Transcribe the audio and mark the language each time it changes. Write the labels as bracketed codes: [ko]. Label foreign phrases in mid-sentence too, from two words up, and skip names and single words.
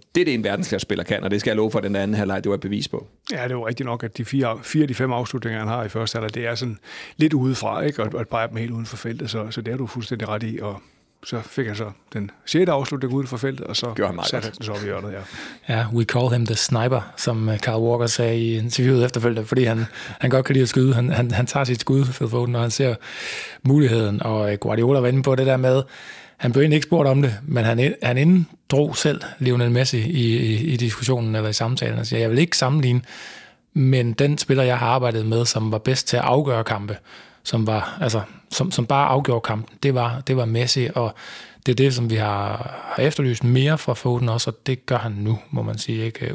[da] Det er det, en verdensklassespiller kan, og det skal jeg love for, den anden halvleg, det var et bevis på. Ja, det er jo rigtigt nok, at de 4 af de 5 afslutninger, han har i første halvleg, det er sådan lidt udefra, ikke? Og at bare dem helt uden for feltet, så det er du fuldstændig ret i, og så fik han så den 6. afslutning uden for feltet, og så satte han den så op i hjørnet, Ja, [en] we call him the sniper, [da] som Carl Walker sagde i interviewet efterfølgende, fordi han godt kan lide at skyde. Han tager sit skud, Phil Foden, når han ser muligheden, og Guardiola var inde på det der med, han blev egentlig ikke spurgt om det, men han inddrog selv Lionel Messi i diskussionen eller i samtalen, og siger, jeg vil ikke sammenligne, men den spiller, jeg har arbejdet med, som var bedst til at afgøre kampe, som bare afgjorde kampen, det var Messi, og det er det, som vi har efterlyst mere fra Foden også, og det gør han nu, må man sige, ikke?